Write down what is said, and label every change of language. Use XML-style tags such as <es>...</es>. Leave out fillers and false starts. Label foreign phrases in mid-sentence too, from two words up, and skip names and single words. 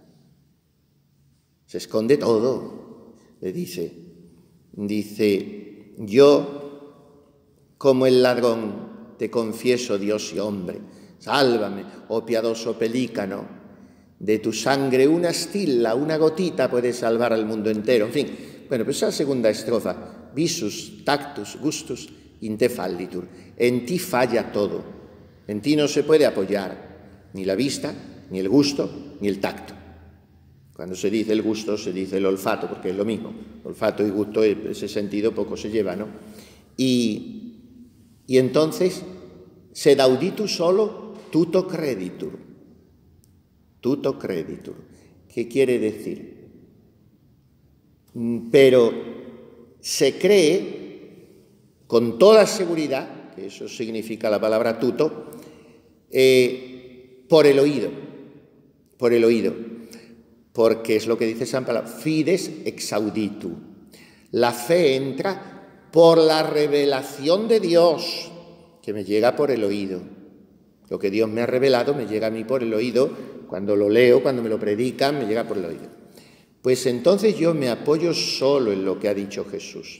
<es>Se esconde todo, le dice, yo, como el ladrón, te confieso, Dios y hombre, sálvame, oh piadoso pelícano, de tu sangre una astilla, una gotita puede salvar al mundo entero. En fin, bueno, pues esa segunda estrofa, visus,</es> <la>tactus, gustus, in te fallitur,</la> <es>en ti falla todo, en ti no se puede apoyar ni la vista, ni el gusto, ni el tacto. Cuando se dice el gusto, se dice el olfato, porque es lo mismo. Olfato y gusto, en ese sentido, poco se lleva, ¿no? Y entonces,</es> <la>sed auditus solo tuto creditur. Tuto creditur.</la> <es>¿Qué quiere decir? Pero se cree con toda seguridad, que eso significa la palabra tuto, por el oído. Por el oído. Porque es lo que dice San Pablo,</es> <la>fides exauditu.</la> <es>La fe entra por la revelación de Dios, que me llega por el oído. Lo que Dios me ha revelado me llega a mí por el oído, cuando lo leo, cuando me lo predican, me llega por el oído. Pues entonces yo me apoyo solo en lo que ha dicho Jesús.</es>